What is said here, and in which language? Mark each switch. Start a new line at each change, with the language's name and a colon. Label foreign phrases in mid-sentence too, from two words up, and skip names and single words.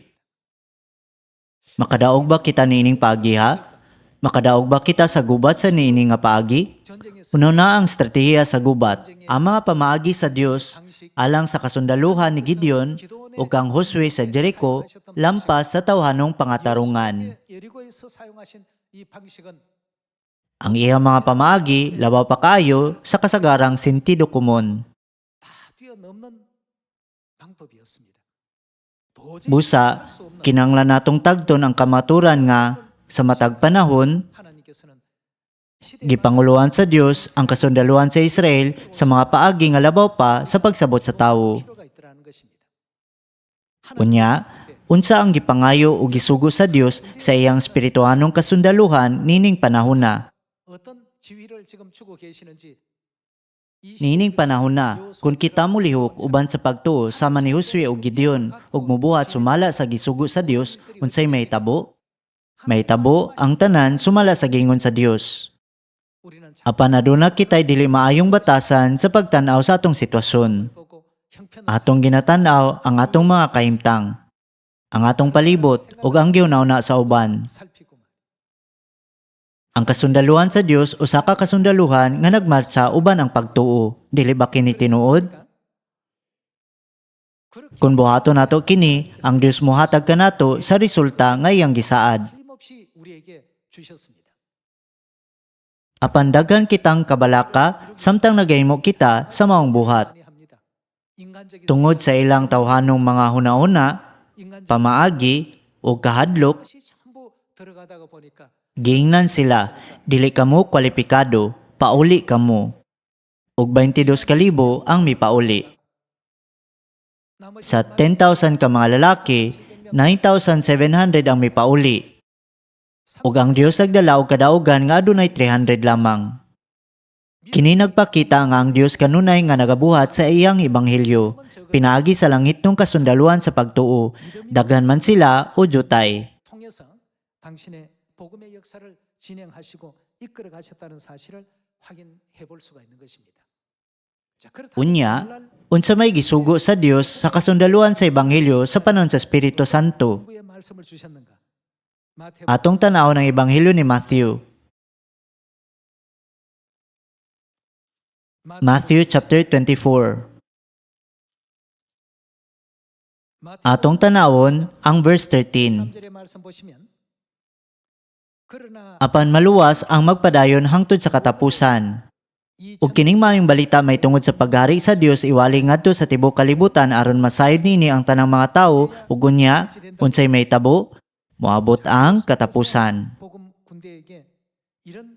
Cebuano: Makadaog ba kita niining paagi ha? Makadaog ba kita sa gubat sa niining nga paagi? Uno na ang estratehiya sa gubat, ang mga pamaagi sa Dios alang sa kasundaluhan ni Gideon ug kang Josue sa Jericho lampas sa tawhanong pangatarungan.
Korean: 예리고에서 사용하신 이 방식은
Cebuano: Ang iyang mga pamaagi labaw pa kayo sa kasagarang sentido komon.
Korean: 다 뛰어넘는 방법이었습니다. 도저히
Cebuano: Busa,
Korean: 할수 없는
Cebuano: kinanglan natong tagton ang kamaturan nga sa matag panahon
Korean: 하나님께서는
Cebuano: gipanguluan sa Dios ang kasundaluhan sa Israel sa mga paagi nga labaw pa sa pagsabot sa tawo.
Korean: 필요가 있더라는 것입니다.
Cebuano: Unya, unsa ang gipangayo o gisugo sa Dios sa iyang espirituhanong kasundaluhan nining panahon na.
Korean: 어떤 지위를 지금 주고 계시는지
Cebuano: Nining panahon na, kung kita mo lihok uban sa pagtuo sama ni Josue o Gideon ug mubuhat sumala sa gisugo sa Dios, unsay mahitabo? Mahitabo ang tanan sumala sa gingon sa Dios.
Korean: 우리는
Cebuano: Apan aduna kitay dili maayong batasan sa pagtan-aw sa atong sitwasyon.
Korean: 보고 형편을
Cebuano: Atong ginatan-aw ang atong mga kahimtang, ang atong palibot ug ang giunaw-na sa uban.
Korean: 살피고
Cebuano: Ang kasundaluhan sa Dios usa ka kasundaluhan nga nagmarcha uban ang pagtuo. Dili ba kini tinuod? Kung buhaton nato kini, ang Dios mohatag kanato sa resulta nga iyang gisaad.
Korean: 틀림없이 우리에게 주셨습니다.
Cebuano: Apan daghan kitang kabalaka samtang nagahimo kita sa maong buhat.
Korean: 많이 합니다. 인간적인
Cebuano: Tungod sa ilang tawhanong mga huna-una,
Korean: 인간적인
Cebuano: pamaagi o kahadlok,
Korean: 것이 전부 들어가다가 보니까
Cebuano: giingnan sila, dili kamo kwalipikado, pauli kamo. ug 22,000 ang mipauli. Sa 10,000 ka mga lalaki, 9,700 ang mipauli. Ug ang Dios nagdala og kadaugan nga adunay 300 lamang. Kini nagpakita nga ang Dios kanunay nga nagabuhat sa iyang ebanghelyo. Pinaagi sa langit ng kasundaluhan sa pagtuo, daghan man sila o jutay.
Korean: 통해서 당신의 복음의 역사를 진행하시고 이끌어 가셨다는 사실을 확인해 볼 수가 있는 것입니다. 자, 그렇다면
Cebuano: Unya,
Korean: 오늘날
Cebuano: unsa may gisugo sa Dios sa kasundaluhan sa ebanghelyo sa panon sa Espiritu Santo.
Korean: 누구의 말씀을 주셨는가? 마태복음
Cebuano: Atong tanaw ng ebanghelyo ni Matthew. Matthew chapter 24. Atong tanawon ang verse 13.
Korean: 13절의 말씀 보시면 그러나
Cebuano: Apan maluwas ang magpadayon hangtod sa katapusan. Ug kining maayong balita may tungod sa paghari sa Dios iwali ngadto sa tibuok kalibutan aron masayod nini ang tanang mga tawo ug unya unsay mahitabo moabot ang katapusan.
Korean: 복음 군대에게 이런